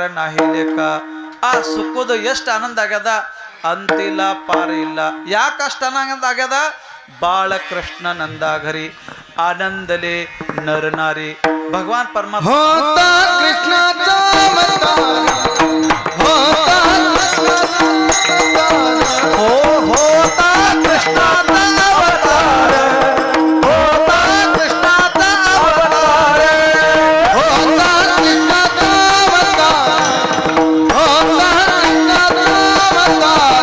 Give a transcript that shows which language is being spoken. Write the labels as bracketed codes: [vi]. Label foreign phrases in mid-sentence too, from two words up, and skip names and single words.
[mr] नाही लेका [kn] ಆ ಸುಖದ ಎಷ್ಟು ಆನಂದ ಆಗ್ಯದ ಅಂತಿಲ್ಲ ಪಾರ ಇಲ್ಲ ಯಾಕೆ ಅಷ್ಟು ಆನಂದ ಆಗ್ಯದ ಬಾಳಕೃಷ್ಣ ನಂದಾಘರಿ [mr] आनंदले नर नारी भगवान परमात्मा होता कृष्णाचा अवतार होता होता कृष्णाचा अवतार होता कृष्णाचा अवतार होता कृष्णाचा अवतार होता कृष्णाचा अवतार